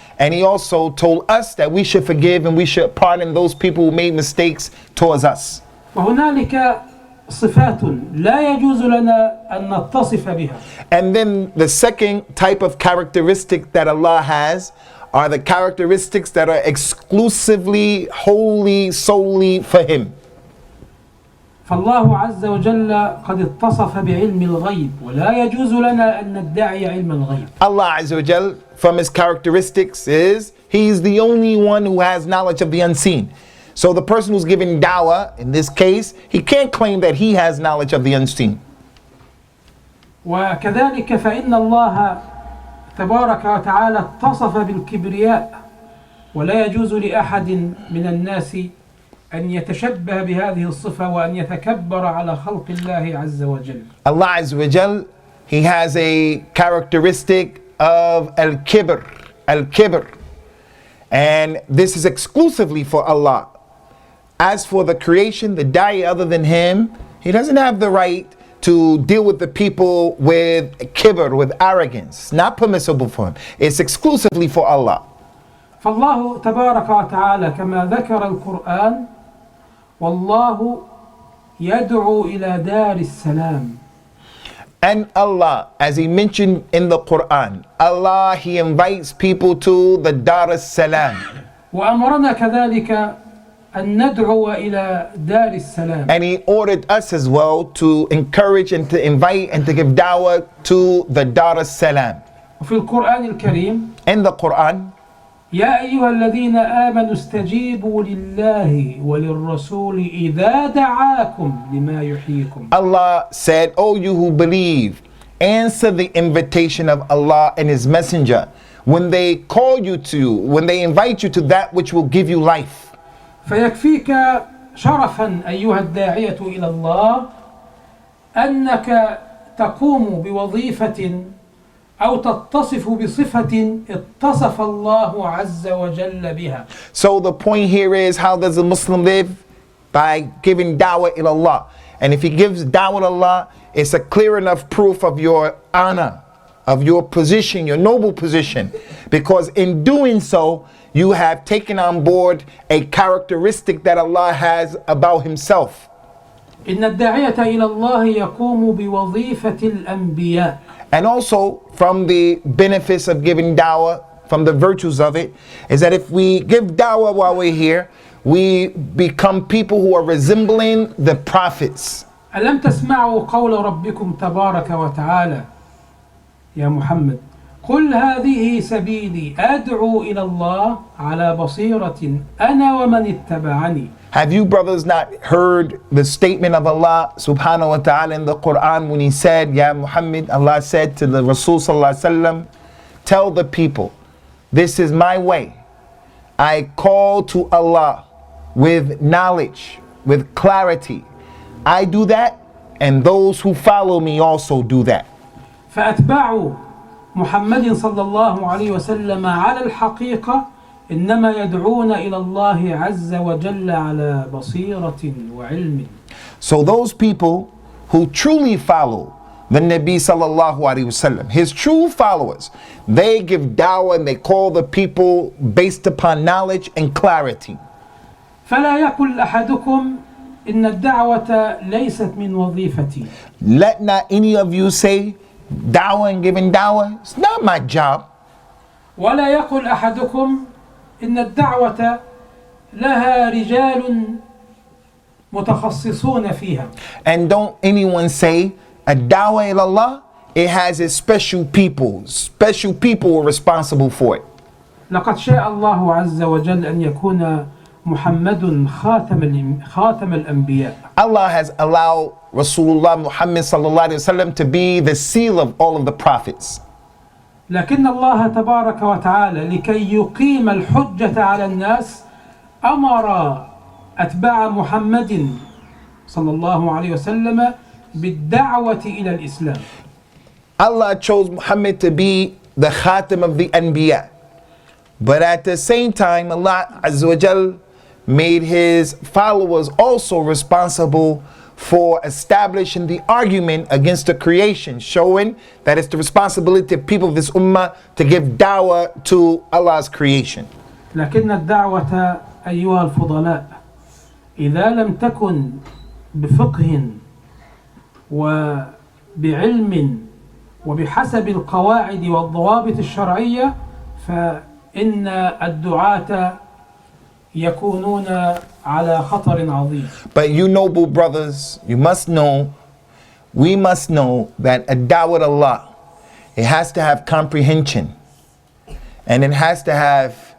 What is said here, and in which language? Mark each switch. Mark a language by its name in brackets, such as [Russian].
[English] And he also told us that we should forgive and we should pardon those people who made mistakes towards us. [Arabic] وهنالك صفات لا يجوز لنا أن نتصف بها. [English] And then the second type of characteristic that Allah has are the characteristics that are exclusively, wholly, solely for Him. [Arabic] فالله عز وجل قد اتصف بعلم الغيب ولا يجوز لنا أن ندعي علم الغيب. [English] Allah [Arabic] Azza wa Jal, [English] from His characteristics is He's the only one who has knowledge of the unseen. So the person who's giving dawah, in this case, he can't claim that he has knowledge of the unseen. [Arabic] وكذلك فإن الله تبارك وتعالى اتصف بالكبرياء ولا يجوز لأحد من الناس أن يتشبه بهذه الصفة وأن يتكبر على خلق الله عز وجل. [English] Allah [Arabic] Azza wa Jal, [English] He has a characteristic of al-kibr, al-kibr. And this is exclusively for Allah. As for the creation, the da'i other than Him, he doesn't have the right to deal with the people with kibr, with arrogance. It's not permissible for him. It's exclusively for Allah. [Arabic] فالله تبارك وتعالى كما ذكر القرآن والله يدعو إلى دار السلام. [English] And Allah, as He mentioned in the Qur'an, Allah, He invites people to the Dar as-Salam. [Arabic] وأمرنا كذلك أن ندعو إلى دار السلام. [English] And He ordered us as well to encourage and to invite and to give da'wah to the Dar as-Salam. [Arabic] وفي القرآن الكريم [English] In the Qur'an, [Arabic] يا أيها الذين آمنوا استجيبوا لله وللرسول إذا دعاكم لما يحييكم. [English] Allah said, O you who believe, answer the invitation of Allah and His Messenger when they call you to, when they invite you to that which will give you life. [Arabic] فيكفيك شرفا أيها الداعية إلى الله أنك تقوم بوظيفة أو تتصف بصفة اتصف الله عز وجل بها. [English] So the point here is, how does a Muslim live? By giving [Arabic] da'wah ila Allah. [English] And if he gives da'wah to Allah, it's a clear enough proof of your honor, of your position, your noble position. Because in doing so, you have taken on board a characteristic that Allah has about Himself. [Arabic] إن الداعية إلى الله يقوم بوظيفة الأنبياء. [English] And also, from the benefits of giving da'wah, from the virtues of it, is that if we give da'wah while we're here, we become people who are resembling the prophets. [Arabic] ألم تسمعوا قول ربكم تبارك وتعالى يا محمد قل هذه سبيلي أدعو إلى الله على بصيرة أنا ومن اتبعني. [English] Have you brothers not heard the statement of Allah [Arabic] subhanahu wa ta'ala [English] in the Qur'an when He said, Ya Muhammad, Allah said to the Rasul [Arabic] sallallahu alaihi wasallam, [English] tell the people, this is my way. I call to Allah with knowledge, with clarity. I do that, and those who follow me also do that. [Arabic] فأتباع محمد صلى الله عليه وسلم على الحقيقة إنما يدعون إلى الله عز وجل على بصيرة وعلم. [English] So those people who truly follow the Nabi [Arabic] sallallahu alaihi wasallam, [English] his true followers, they give da'wah and they call the people based upon knowledge and clarity. [Arabic] فلا يقل أحدكم إن الدعوة ليست من وظيفتي. [English] Let not any of you say da'wah and giving da'wah, it's not my job. [Arabic] ولا يقل أحدكم إن الدعوة لها رجال متخصصون فيها. [English] And don't anyone say a [Arabic] da'wah ila Allah, [English] it has its special people who are responsible for it. [Arabic] لقد شاء الله عز وجل أن يكون محمد خاتم الأنبياء. [English] Allah has allowed Rasulullah Muhammad [Arabic] sallallahu alaihi wasallam [English] to be the seal of all of the prophets. [Arabic] لكن الله تبارك وتعالى لكي يقيم الحجة على الناس أمر أتباع محمد صلى الله عليه وسلم بالدعوة إلى الإسلام. [English] Allah chose Muhammad to be the khatim of the anbiya. But at the same time, Allah [Arabic] Azza wa Jal [English] made his followers also responsible for establishing the argument against the creation, showing that it's the responsibility of people of this ummah to give da'wah to Allah's creation. [Arabic] لكن الدعوة أيها الفضلاء إذا لم تكن بفقه وبعلم وبحسب القواعد والضوابط الشرعية فإن الدعاة يكونون على خطر عظيم. [English] But you noble brothers, we must know that a da'wah to Allah, it has to have comprehension, and it has to have